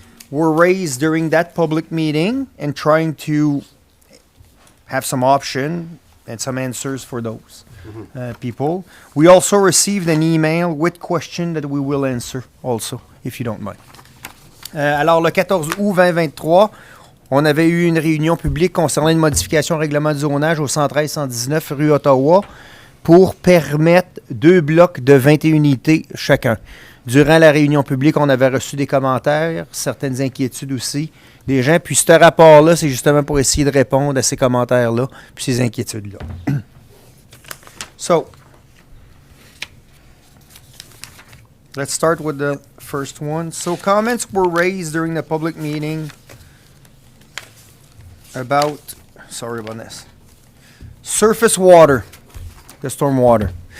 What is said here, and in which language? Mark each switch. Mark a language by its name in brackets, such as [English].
[English] Were raised during that public meeting and trying to have some option and some answers for those people. We also received an email with question that we will answer also, if you don't mind. [French] Alors, le 14 août 2023, on avait eu une réunion publique concernant une modification au règlement de zonage au 113-119 rue Ottawa pour permettre 2 blocs de 21 unités chacun. Durant la réunion publique, on avait reçu des commentaires, certaines inquiétudes aussi des gens. Puis ce rapport-là, c'est justement pour essayer de répondre à ces commentaires-là, puis ces inquiétudes-là. [English] So, let's start with the first one. So, comments were raised during the public meeting about, sorry about this, surface water, the storm water.